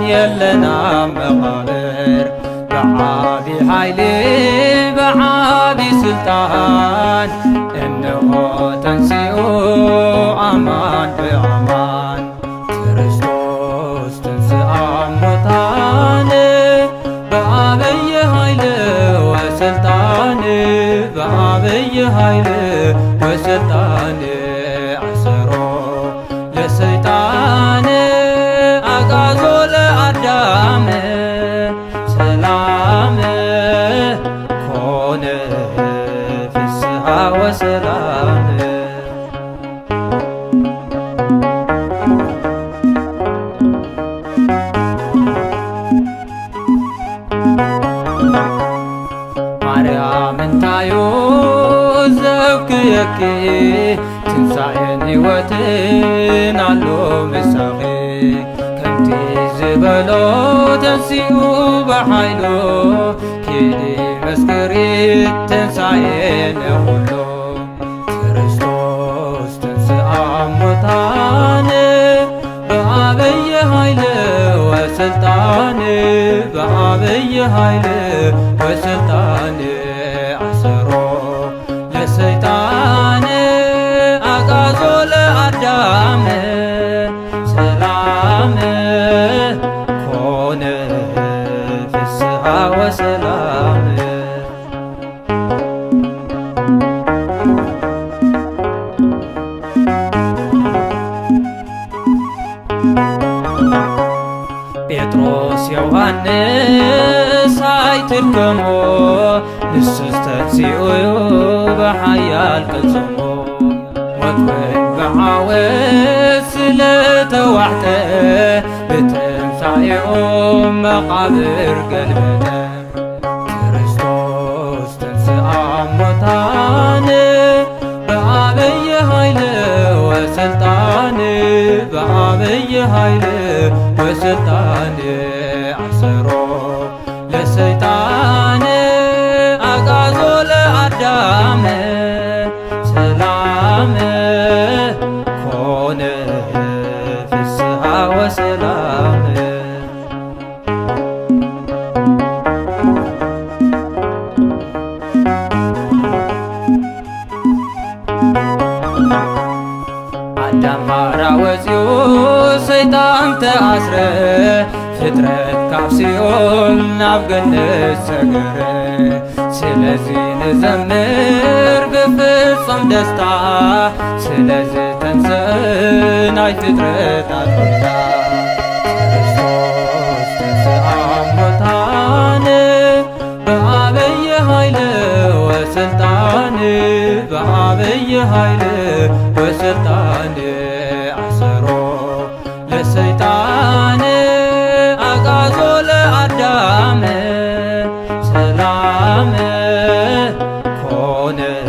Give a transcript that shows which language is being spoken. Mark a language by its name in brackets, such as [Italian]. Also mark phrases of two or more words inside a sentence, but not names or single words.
[Geez] የለና መቃብር በዐቢይ ኃይል በዐቢይ ስልጣን እነሆ ተንሥኡ አማን በአማን። ክርስቶስ ተንሥአ እሙታን በዐቢይ ኃይል ወሥልጣን በዐቢይ ኃይል ወሥልጣን አሰሮ ለሰይጣን አግዓዞ ለአዳም ሰላም ኮነ ፍስሐ ወሰላም። [Tigrinya] ማርያም እንታዮ ዘብክየኪ ትንሣኤን ሕይወትን አሎ ምሳኺ ከምቲ ዝበሎ ተንሥኡ በኃይሉ ኪዲ መስክሪ ትንሣኤነ ኩሉ። [Geez] ክርስቶስ ተንሥአ እሙታን በዐቢይ ኃይል ወሥልጣን በዐቢይ ኃይል ወሥልጣን አሰሮ ለሰይጣን አግዓዞ ለአዳም ሰላም ኮነ ፍስሐ ወሰላም። [Tigrinya] ጴጥሮስ ዮሐንስ አይትድከሞ ንሱስ ተንሥኡ በኃያል ቅጽሞ ሞትን በዓወት ስለተዋሕተ ብትንሣኤኦም መቃብር ገልበጠ። [Geez] ክርስቶስ ተንሥአ እሙታን በዐቢይ ኃይል ወሥልጣን በዐቢይ ኃይል ወሥልጣን አሰሮ ለሰይጣን አግዓዞ ለአዳም ሰላም ኮነ ፍስሐ ወሰላም። [Tigrinya] አዳም ሐራ ወፂኡ ሰይጣን ተአስረ ፍጥረት ካብ ሲኦል ናብ ገነት ሰገረ። ስለዚ ንዘምር ብፍጹም ደስታ ስለዚ ተንሥእ ናይ ፍጥረታት ጐይታ። [Geez] ክርስቶስ ተንሥአ እሙታን በዐቢይ ኃይል ወሥልጣን በዐቢይ ኃይል ወሥልጣን አሰሮ ለሰይጣን አግዓዞ ለአዳም ሰላም ኮነ